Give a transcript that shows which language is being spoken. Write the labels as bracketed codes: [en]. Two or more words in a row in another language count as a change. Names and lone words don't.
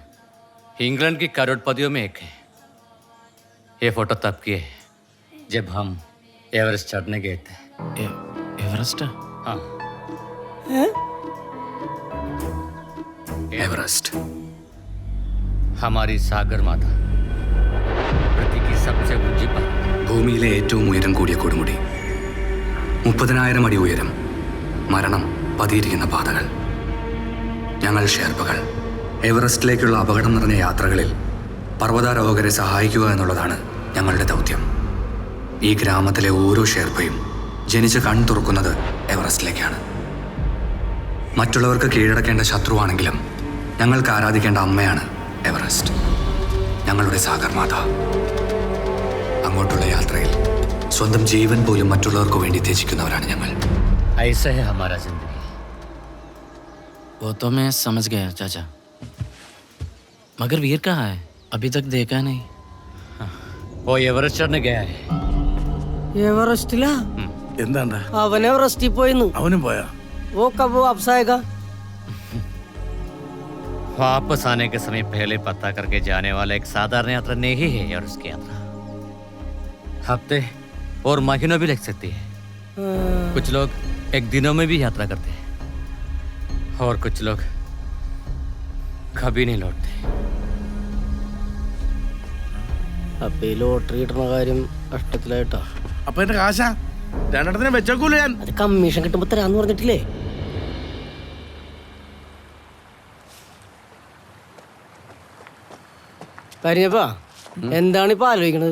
[hi] इंग्लैंड की करोड़पतियों में एक है. ये फोटो तब की है जब हम एवरेस्ट चढ़ने गए थे. [ml] എവറസ്റ്റാ? [hi] हाँ एवरेस्ट हमारी सागर माता पृथ्वी की सबसे ऊंची पर्वत. [ml] ഭൂമിയിലെ ഏറ്റവും ഉയരം കൂടിയ കൊടുമുടി, 30,000 അടി ഉയരം, മരണം പതിയിരിക്കുന്ന പാതകൾ. ഞങ്ങൾ ഷെർപ്പകൾ എവറസ്റ്റിലേക്കുള്ള അപകടം നിറഞ്ഞ യാത്രകളിൽ പർവ്വതാരോഹകരെ സഹായിക്കുക എന്നുള്ളതാണ് ഞങ്ങളുടെ ദൗത്യം. ഈ ഗ്രാമത്തിലെ ഓരോ ഷെർപ്പയും ജനിച്ച് കൺ തുറക്കുന്നത് എവറസ്റ്റിലേക്കാണ്. മറ്റുള്ളവർക്ക് കീഴടക്കേണ്ട ശത്രുവാണെങ്കിലും ഞങ്ങൾക്ക് ആരാധിക്കേണ്ട അമ്മയാണ് എവറസ്റ്റ്, ഞങ്ങളുടെ സാഗർ മാത. അങ്ങോട്ടുള്ള യാത്രയിൽ സ്വന്തം ജീവൻ പോലും മറ്റുള്ളവർക്ക് വേണ്ടി ത്യജിക്കുന്നവരാണ് ഞങ്ങൾ. [hi] ऐसा है हमारा जिंदगी. वो तो मैं समझ गया चाचा, मगर वीर कहाँ है? अभी तक देखा नहीं. वो एवरेस्ट चढ़ने गया है. [ml] എവറസ്റ്റിലാ? എന്താണ്ടാ? അവൻ എവറസ്റ്റിൽ പോയിന്നു. അവനും പോയാ? [hi] वो कब वापस आएगा? वापस आने के समय पहले पता करके जाने वाला एक साधारण यात्रा नहीं है एवरेस्ट की यात्रा. हफ्ते और महीनों भी लग सकती है. कुछ लोग एक दिनों में भी यात्रा करते हैं और कुछ लोग कभी नहीं लौटते. [ml] അപ്പൊ ഈ ലോട്ടറി കിട്ടുന്ന കാര്യം കഷ്ടത്തിലായിട്ടാ. അപ്പൊ എന്റെ കാശാ രണ്ടെണ്ണത്തിനെ വെച്ചേക്കൂല ഞാൻ. അത് കമ്മീഷൻ കിട്ടുമ്പോ തരാന്ന് പറഞ്ഞിട്ടില്ലേ? പരിഞ്ഞപ്പാ, എന്താണ് ഇപ്പൊ ആലോചിക്കണത്?